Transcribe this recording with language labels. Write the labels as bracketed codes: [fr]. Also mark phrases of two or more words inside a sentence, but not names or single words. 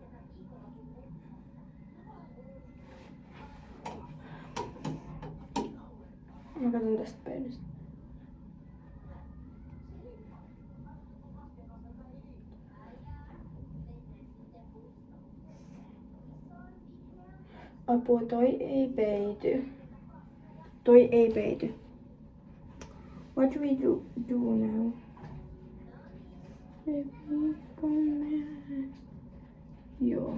[fi] Mä katson tästä peilistä. Apua, toi ei peity. Toi ei peity. [en] What do we do now? [fi] Joo.